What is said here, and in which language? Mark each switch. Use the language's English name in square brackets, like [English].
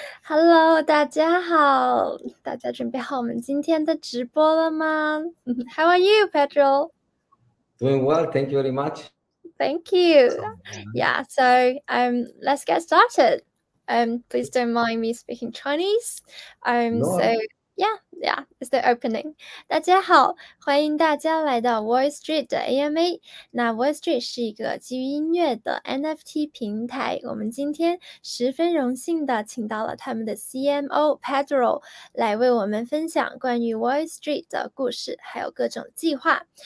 [Chinese] Hello， 大家好，大家准备好我们今天的直播了吗？ [English] How are you, Pedro? Doing well, thank you very much. Thank you. Yeah, so let's get started. Please don't mind me speaking Chinese. No. So yeah, it's the opening. [Chinese] 大家好，欢迎大家来到 Voice Street 的 AMA。那 Voice Street 是一个基于音乐的 NFT 平台。我们今天十分荣幸的请到了他们的 CMO Pedro 来为我们分享关于 Voice Street 的故事，还有各种计划。